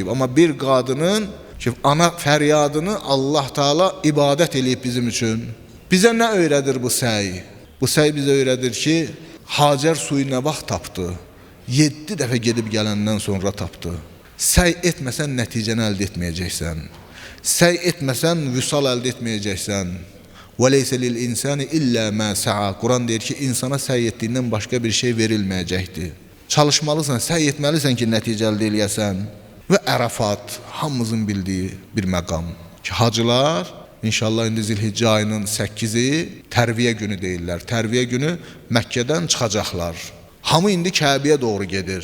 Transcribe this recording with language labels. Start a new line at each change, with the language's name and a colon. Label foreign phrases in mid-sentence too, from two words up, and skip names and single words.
Azerbaijani: Amma bir qadının ki, ana fəryadını Allah Taala ibadət eləyib bizim üçün. Bizə nə öyrədir bu səy? Bu səy bizə öyrədir ki, Hacər suyu nə vaxt tapdı? 7 dəfə gedib gələndən sonra tapdı. Səy etməsən nəticəni əldə etməyəcəksən. Səy etməsən vüsal əldə etməyəcəksən.
Arabic: وَلَيْسَ لِلْاِنْسَانِ اِلَّا مَا سَعَى
Azerbaijani: Quran deyir ki, insana səy etdiyindən başqa bir şey verilməyəcəkdir. Çalışmalısan, səy etməlisən ki, nəticə əldə eləyəsən. Və Ərəfat, hamımızın bildiyi bir məqam ki, hacılar, İnşallah indi Zilhiccə ayının 8-i tərviyə günü deyirlər. Tərviyə günü Məkkədən çıxacaqlar. Hamı indi Kəbəyə doğru gedir.